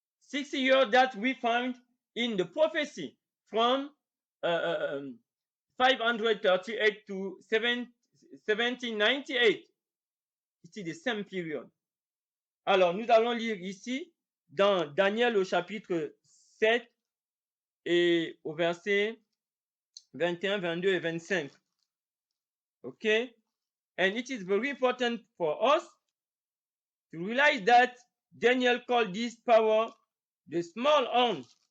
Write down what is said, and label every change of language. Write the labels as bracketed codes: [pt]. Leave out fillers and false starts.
[en] 60 years that we find in the prophecy from 538 to 1798. It is the same period. [fr] Alors, nous allons lire ici dans Daniel au chapitre 7 et au verset 21, 22 et 25. [en] Okay? And it is very important for us to realize that Daniel called this power the small horn.